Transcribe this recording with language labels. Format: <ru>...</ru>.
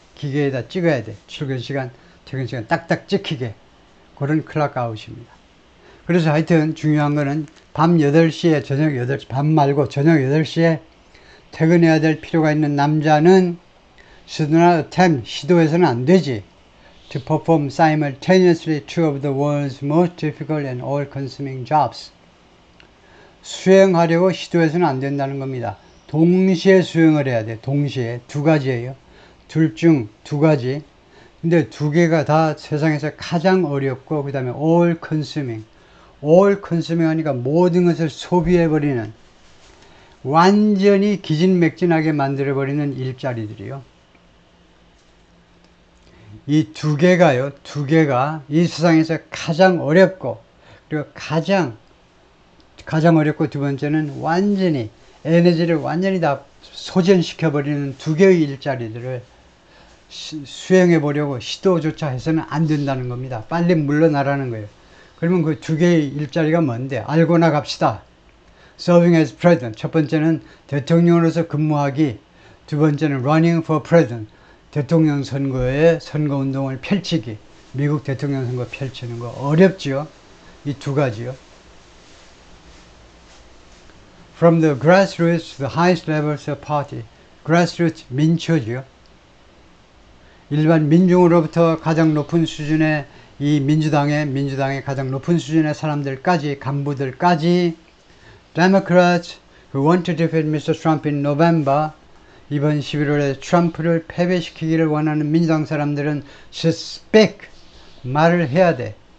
<ko>기계에다 찍어야 돼. 출근 시간, 퇴근 시간 딱딱 찍히게. 그런 clock out입니다. 그래서 하여튼 중요한 거는 밤 8시에, 저녁 8시, 밤 말고 저녁 8시에 퇴근해야 될 필요가 있는 남자는</ko> <en>should not attempt,</en> <ko>시도해서는 안 되지.</ko> <en>To perform simultaneously two of the world's most difficult and all-consuming jobs.</en> <ko>수행하려고 시도해서는 안 된다는 겁니다. 동시에 수행을 해야 돼. 동시에. 두 가지예요. 둘 중 두 가지. 근데 두 개가 다 세상에서 가장 어렵고 그 다음에 all consuming. all consuming 하니까 모든 것을 소비해버리는 완전히 기진맥진하게 만들어버리는 일자리들이요. 이 두 개가요. 두 개가 이 세상에서 가장 어렵고 그리고 가장 어렵고 두 번째는 완전히 에너지를 완전히 다 소진시켜버리는 두 개의 일자리들을 수행해 보려고 시도조차 해서는 안 된다는 겁니다. 빨리 물러나라는 거예요. 그러면 그 두 개의 일자리가 뭔데? 알고 나갑시다.</ko> <en>Serving as President.</en> <ko>첫 번째는 대통령으로서 근무하기. 두 번째는</ko> <en>Running for President.</en> <ko>대통령 선거에 선거운동을 펼치기. 미국 대통령 선거 펼치는 거 어렵지요. 이 두 가지요.</ko> <en>From the grassroots to the highest levels of party.</en> <ko>grassroots 민초지요. 일반 민중으로부터 가장 높은 수준의 이 민주당의 가장 높은 수준의 사람들까지, 간부들까지</ko> <en>Democrats who want to defeat Mr. Trump in November</en> <ko>이번 11월에 트럼프를 패배시키기를 원하는 민주당 사람들은</ko> <en>should speak</en> <ko>말을 해야 돼.</ko>